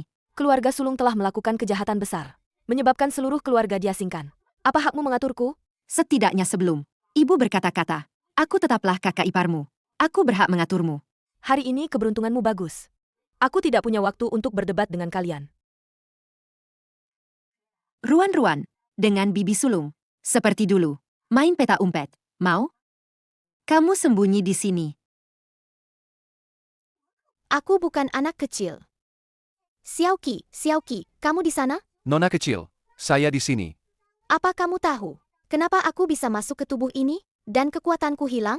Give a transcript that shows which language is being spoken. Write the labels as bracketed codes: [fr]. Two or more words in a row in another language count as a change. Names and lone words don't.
[id] Keluarga sulung telah melakukan kejahatan besar, menyebabkan seluruh keluarga diasingkan. Apa hakmu mengaturku? Setidaknya sebelum ibu berkata-kata, aku tetaplah kakak iparmu. Aku berhak mengaturmu. Hari ini keberuntunganmu bagus. Aku tidak punya waktu untuk berdebat dengan kalian. Ruan-Ruan, dengan bibi sulung. Seperti dulu. Main peta umpet. Mau? Kamu sembunyi di sini. Aku bukan anak kecil. Xiaoqi, kamu di sana? Nona kecil, saya di sini. Apa kamu tahu kenapa aku bisa masuk ke tubuh ini dan kekuatanku hilang?